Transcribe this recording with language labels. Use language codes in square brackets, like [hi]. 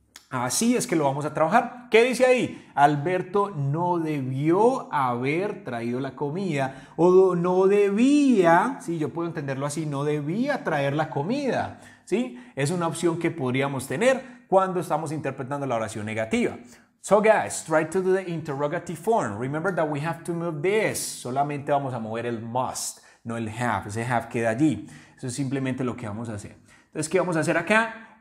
[es] Así es que lo vamos a trabajar. ¿Qué dice ahí? Alberto no debió haber traído la comida o no debía, sí, yo puedo entenderlo así, no debía traer la comida, ¿sí? Es una opción que podríamos tener cuando estamos interpretando la oración negativa. [en] So guys, try to do the interrogative form. Remember that we have to move this. [es] Solamente vamos a mover el must, no el have. Ese have queda allí. Eso es simplemente lo que vamos a hacer. Entonces, ¿qué vamos a hacer acá?